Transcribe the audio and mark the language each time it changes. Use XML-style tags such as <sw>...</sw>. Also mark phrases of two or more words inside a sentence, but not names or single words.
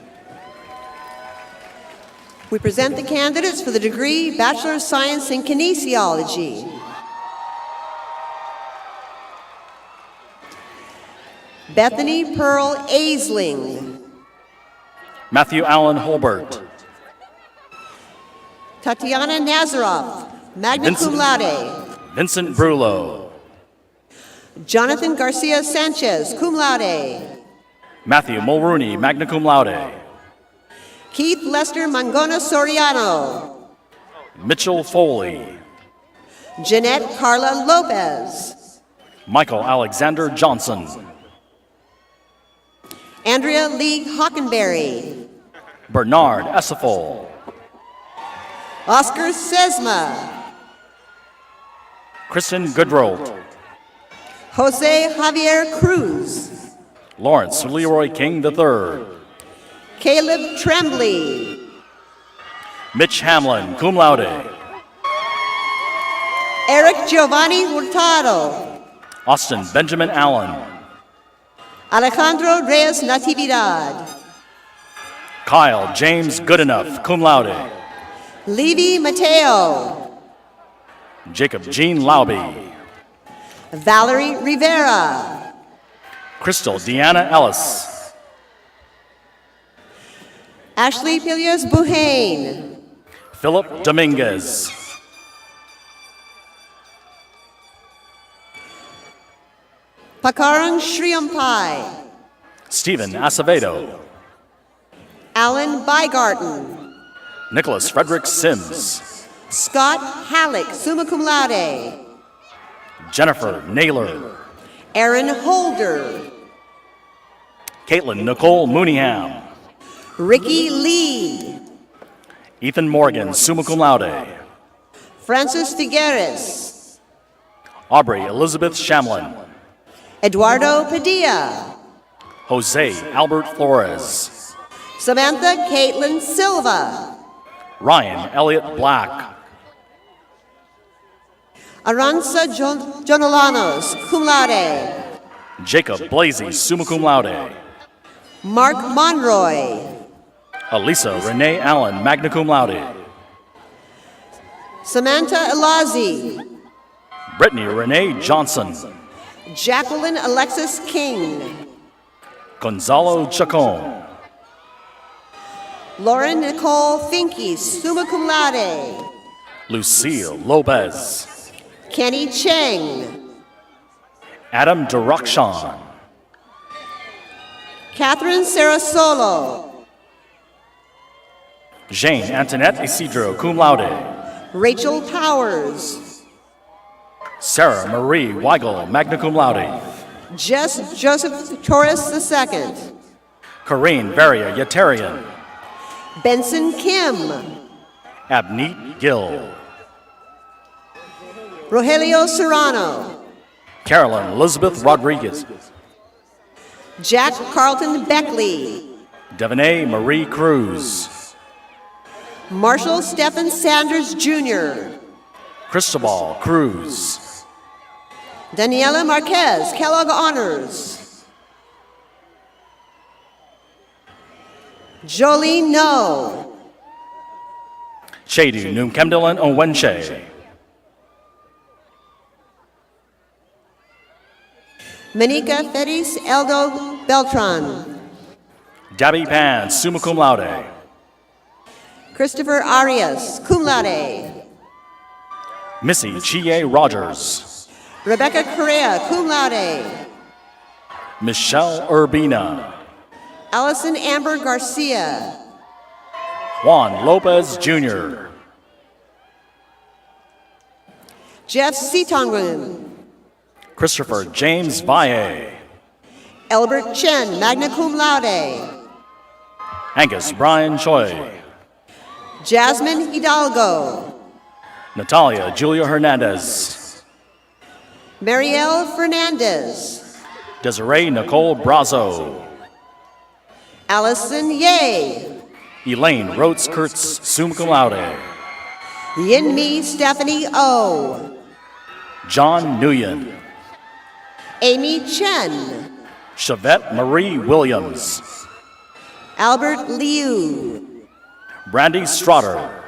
<en>We present the candidates for the degree Bachelor of Science in Kinesiology. Bethany Pearl Aisling. Matthew Allen Holbert. Tatiana Nazaroff,</en> <la>magna cum laude.</la> <en>Vincent Brulo. Jonathan Garcia Sanchez,</en> <la>cum laude.</la> <en>Matthew Mulrooney,</en> <la>magna cum laude.</la> <en>Keith Lester Mangona Soriano. Mitchell Foley. Jeanette Carla Lopez. Michael Alexander Johnson. Andrea Lee Hockenberry. Bernard Essefol. Oscar Sesma. Kristen Goodrolt. Jose Javier Cruz. Lawrence Leroy King III. Caleb Tremblay. Mitch Hamlin,</en> <la>cum laude.</la> <en>Eric Giovanni Hurtado. Austin Benjamin Allen. Alejandro Reyes Natividad. Kyle James Goodenough,</en> <la>cum laude.</la> <en>Levi Mateo. Jacob Jean Lauby. Valerie Rivera. Crystal Deanna Ellis. Ashley Pilios Buhane. Philip Dominguez. Pakarang Sriampai. Stephen Acevedo. Alan Bygarten. Nicholas Frederick Sims. Scott Halleck,</en> <la>summa cum laude.</la> <en>Jennifer Naylor. Aaron Holder. Caitlin Nicole Mooneyham. Ricky Lee. Ethan Morgan,</en> <la>summa cum laude.</la> <en>Francis Figueres. Aubrey Elizabeth Shamlin. Eduardo Padilla. Jose Albert Flores. Samantha Caitlin Silva. Ryan Elliott Black. Aranza Jonolanos,</en> <la>cum laude.</la> <en>Jacob Blasey,</en> <la>summa cum laude.</la> <en>Mark Monroy. Elisa Renee Allen,</en> <la>magna cum laude.</la> <en>Samantha Elazi. Brittany Renee Johnson. Jacqueline Alexis King. Gonzalo Chacon. Lauren Nicole Finke,</en> <la>summa cum laude.</la> <en>Lucille Lopez. Kenny Cheng. Adam Durakshan. Catherine Sarasolo. Jane Antoinette Isidro,</en> <la>cum laude.</la> <en>Rachel Powers. Sarah Marie Weigel,</en> <la>magna cum laude.</la> <en>Jess Joseph Torres II. Corrine Varia Yetarian. Benson Kim. Abneet Gill. Rogelio Serrano. Carolyn Elizabeth Rodriguez. Jack Carlton Beckley. Devonay Marie Cruz. Marshall Stephen Sanders Jr. Cristobal Cruz. Daniela Marquez, Kellogg Honors. Jolie No. Chadu Numkemdelan Onwenche. Manika Fedis Eldo Beltran. Dabby Pan,</en> <la>summa cum laude.</la> <en>Christopher Arias,</en> <la>cum laude.</la> <en>Missy Chie Rogers. Rebecca Correa,</en> <la>cum laude.</la> <en>Michelle Urbina. Allison Amber Garcia. Juan Lopez Jr. Jeff Seatongun. Christopher James Valle. Elbert Chen,</en> <la>magna cum laude.</la> <en>Angus Brian Choi. Jasmine Hidalgo. Natalia Julia Hernandez. Marielle Fernandez. Desiree Nicole Brazo. Allison Ye. Elaine Rhodes Kurtz,</en> <la>summa cum laude.</la> <en>Yin-Mi Stephanie O. John Nguyen. Amy Chen. Chavette Marie Williams. Albert Liu. Brandy Strotter.</en>